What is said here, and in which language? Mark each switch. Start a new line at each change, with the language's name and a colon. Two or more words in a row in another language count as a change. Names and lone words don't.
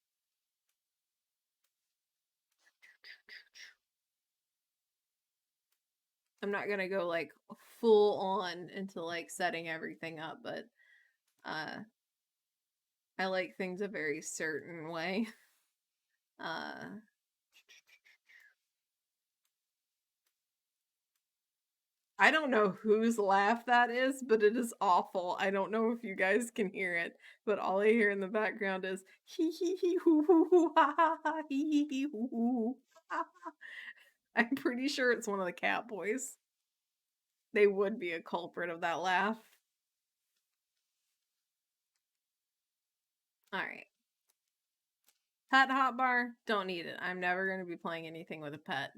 English: I'm not gonna go like full on into like setting everything up, but I like things a very certain way. I don't know whose laugh that is, but it is awful. I don't know if you guys can hear it, but all I hear in the background is hee hee hee hoo hoo hoo ha ha ha hee hee hee hoo hoo. I'm pretty sure it's one of the cat boys. They would be a culprit of that laugh. Alright. Pet hotbar, don't need it. I'm never going to be playing anything with a pet.